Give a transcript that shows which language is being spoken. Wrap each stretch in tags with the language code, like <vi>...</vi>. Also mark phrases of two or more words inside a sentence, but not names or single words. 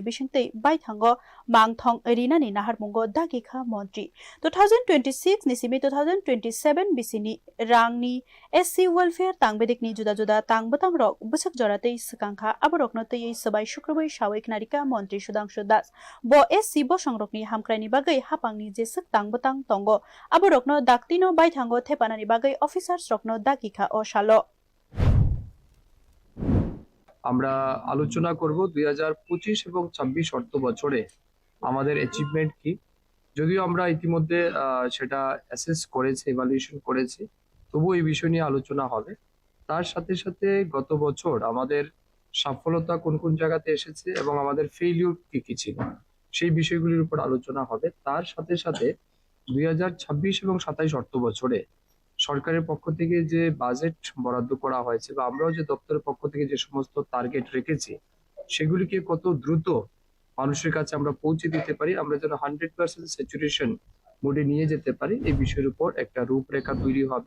<trp>bisingtei bai thango mangthong erinani naharmungo dagikha Montri 2026 nisimi 2027 bisini rangni</trp> <en>SC welfare</en> <trp>tangbedikni juda tangbotang rok busak joratei sikangkha aborokno tei sabai shukrobai sawik narika Montri Sudhanshu Das bo SC bosangrokni hamkraini bagai hapangni jesek tangbotang tongo aborokno daktino bai thango thepanani bagai officers rokno dagikha o shalo</trp> <bn>আমরা আলোচনা করব 2025 এবং 26 অর্থ বছরে আমাদের অ্যাচিভমেন্ট কি যদিও আমরা ইতিমধ্যে সেটা অ্যাসেস করেছি ইভালুয়েশন করেছি তবু এই বিষয় নিয়ে আলোচনা হবে তার সাথে সাথে গত বছর আমাদের সফলতা কোন কোন জায়গাতে এসেছে এবং আমাদের ফেইলিউর কি কি ছিল সেই বিষয়গুলির উপর আলোচনা হবে তার সাথে সাথে 2026 এবং 27 অর্থ বছরে সরকারের পক্ষ থেকে যে বাজেট বরাদ্দ করা হয়েছে বা আমরাও যে দপ্তরের পক্ষ থেকে যে সমস্ত টার্গেট রেখেছি সেগুলিকে কত দ্রুত মানুষের কাছে আমরা পৌঁছে দিতে পারি আমরা যেন 100%</bn> <en>saturation mode</en> <bn>নিয়ে যেতে পারি এই বিষয়ের উপর একটা রূপরেখা তৈরি হবে</bn>